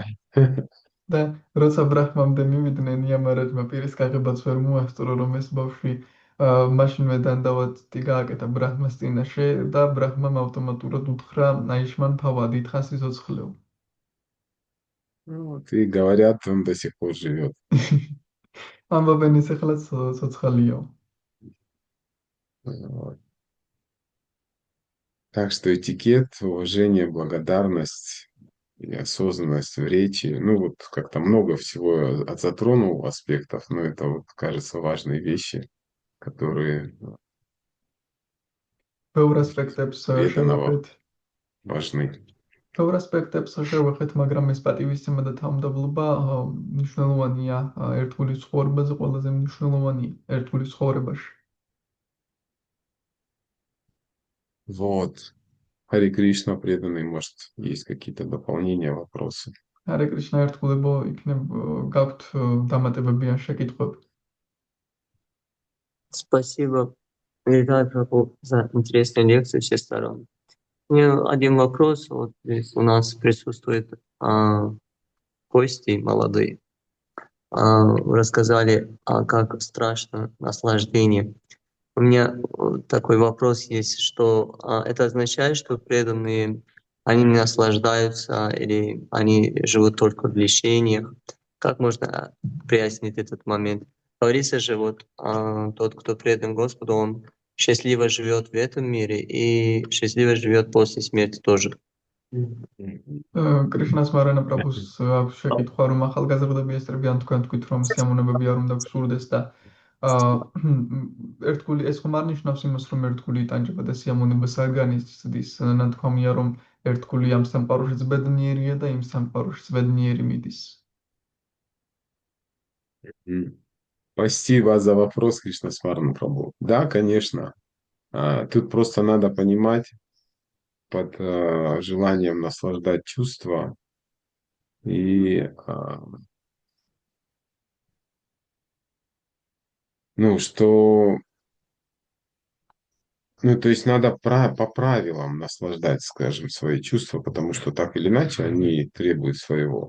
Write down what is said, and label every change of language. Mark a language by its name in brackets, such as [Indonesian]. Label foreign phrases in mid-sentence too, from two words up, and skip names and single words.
[Georgian] და როცა ბრაჰმამდე მივიდნენ, იამარაჯმა პირის გაღებაც ვერ მოასწრო, რომ ეს ბავშვი მაშინვე დანდავატი გააკეთა ბრაჰმას წინაშე და ბრაჰმამ ავტომატურად უთხრა [Sanskrit] आयुष्मान् भव, [Georgian] დიდხანს იცოცხლეო. [Russian] Вот, и говорят, он до сих пор живет. [Georgian] ამბობენ ის ახლაც ცოცხალიო. [Russian] Вот. Так что этикет, уважение, благодарность и осознанность в речи, ну вот как-то много всего затронул аспектов, но это вот, кажется, важные вещи, которые [Georgian] ბევრ ასპექტებს [Russian] преданного [Georgian] შევეხეთ. [Russian] важны. [Georgian] ბევრ ასპექტებს შევეხეთ, მაგრამ ეს პატივისცემა და თავმდაბლობა მნიშვნელოვანია ერთგულის ცხოვრებაზე, ყველაზე მნიშვნელოვანია ერთგულის ცხოვრებაში. [Russian] Вот. Хари Кришна, преданный, может, есть какие-то дополнения, вопросы? ჰარე კრიშნა ერთგულებო, იქნებ გაქვთ დამატებები ან შეკითხვები? Спасибо, Виталий Прабhu, за интересную лекцию всех сторон. У меня один вопрос. Вот здесь у нас присутствуют гости молодые. Рассказали, как страшно наслаждение. У меня такой вопрос есть, что это означает, что преданные, они не наслаждаются или они живут только в лишениях. Как можно прояснить этот момент? Говорится же, вот тот, кто предан Господу, он счастливо живет в этом мире и счастливо живет после смерти тоже. [Georgian] კრიშნას მარანა პრაბუს აქვს შეკითხვა, რომ ახალგაზრდები ესწრებიან თქვენ თქვით, რომ სიამოვნებები არ უნდა გსურდეს და ერთგული ეს ხომ არ ნიშნავს იმას, რომ ერთგული იტანჯება და სიამოვნებას არ განიცდის. ნათქვამია, რომ ერთგული ამ სამყაროშიც ბედნიერია და იმ სამყაროშიც ბედნიერი მიდის. [Russian] Спасибо за вопрос, Кришна Смарна Прабху. Да, конечно. Тут просто надо понимать под желанием наслаждать чувства и ну, что ну, то есть надо по правилам наслаждать, скажем, свои чувства, потому что так или иначе они требуют своего.